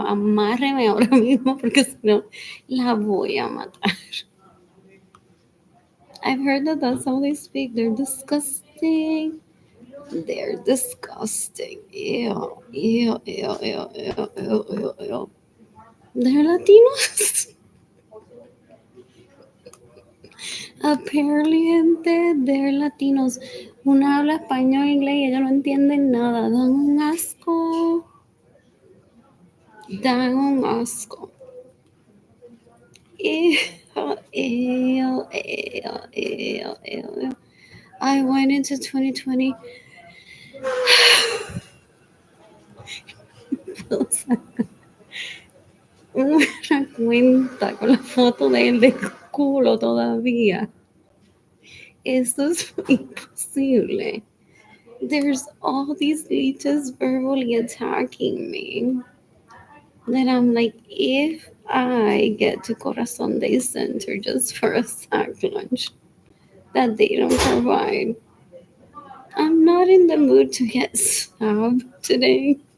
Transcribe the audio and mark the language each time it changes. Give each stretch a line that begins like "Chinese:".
Spanish: Amárreme ahora mismo porque si no, la voy a matar.
English: I've heard that that's how they speak. They're disgusting. They're disgusting. Ew, ew, ew, ew, ew, ew, ew, ew. They're Latinos. Apparently, gente, they're Latinos.
Spanish: Una habla español, inglés y ellos no entienden nada. Dan un asco. Dan un asco. Ew, ew, ew, ew, ew.
English: I went into 2020.
Spanish: Una cuenta con la foto de él de culo todavía. Esto es imposible.
English: There's all these leeches verbally attacking me. That I'm like, if I get to Corazon Day Center just for a sack lunch that they don't provide, I'm not in the mood to get stabbed today.